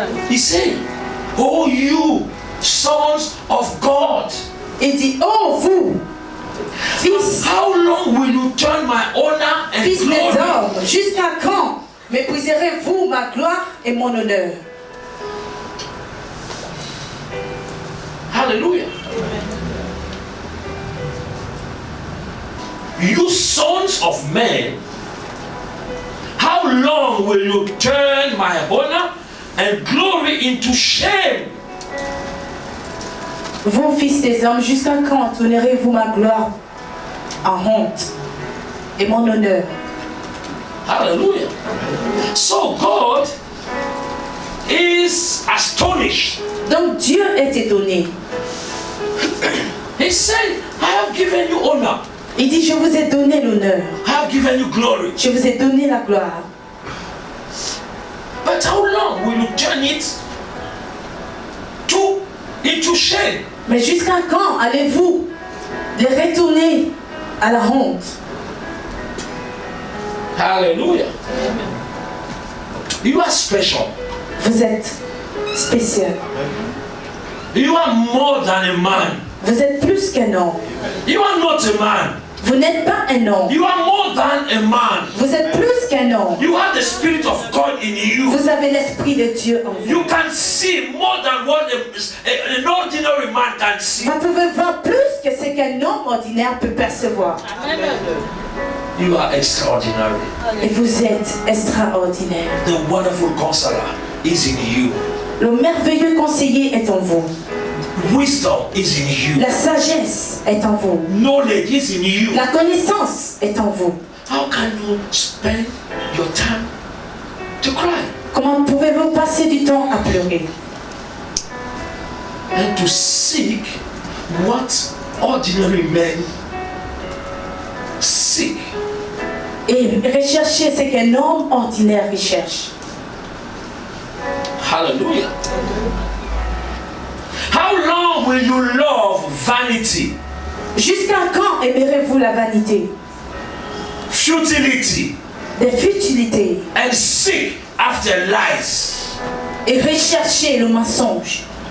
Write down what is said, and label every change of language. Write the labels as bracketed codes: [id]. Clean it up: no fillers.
[en] He said, oh you sons of God, [fr] Il dit, oh vous, fils, [en] how long will you turn my honor and [fr] fils des [en] glory? [fr] hommes, jusqu'à quand mépriserez-vous ma gloire et mon honneur? [en] Hallelujah. You sons of men, how long will you turn my honor and glory into shame? [fr] Vous, fils des hommes, jusqu'à quand tournerez-vous ma gloire en honte et mon honneur? [en] Hallelujah. So God is astonished. [fr] Donc Dieu est étonné. [en] He said, I have given you honor. [fr] Il dit, je vous ai donné l'honneur. [en] I have given you glory. [fr] Je vous ai donné la gloire. [en] But how long will you turn it into shame? [fr] Mais jusqu'à quand allez-vous les retourner à la honte? [en] Hallelujah. You are special. [fr] Vous êtes spécial. [en] You are more than a man. [fr] Vous êtes plus qu'un homme. [en] You are not a man. [fr] Vous n'êtes pas un homme. [en] You are more than a man. [fr] Vous êtes plus qu'un homme. [en] You have the Spirit of God in you. [fr] Vous avez l'Esprit de Dieu en vous. [en] You can see more than what an ordinary man can see. [fr] Vous pouvez voir plus que ce qu'un homme ordinaire peut percevoir. [en] You are extraordinary. [fr] Et vous êtes extraordinaire. [en] The wonderful counselor is in you. [fr] Le merveilleux conseiller est en vous. [en] Wisdom is in you. [fr] La sagesse est en vous. [en] Knowledge is in you. [fr] La connaissance est en vous. [en] How can you spend your time to cry [fr] Comment pouvez-vous passer du temps à pleurer [en] and to seek what ordinary men seek? [fr] et rechercher ce qu'un homme ordinaire recherche? Hallelujah. [en] How long will you love vanity? [fr] Jusqu'à quand aimerez-vous la vanité, [en] Futility [fr] des futilités [en] and seek after lies? [fr] et rechercher le mensonge?